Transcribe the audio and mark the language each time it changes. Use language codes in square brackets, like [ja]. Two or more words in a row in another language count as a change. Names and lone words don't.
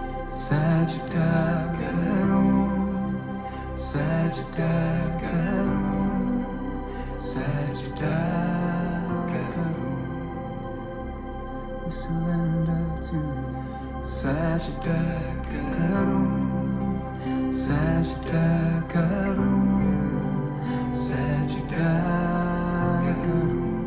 [hi] Sajda karoon, sajda karoon, sajda karoon. [en] We surrender to you. [hi] Sajda karoon, sajda karoon, sajda karoon.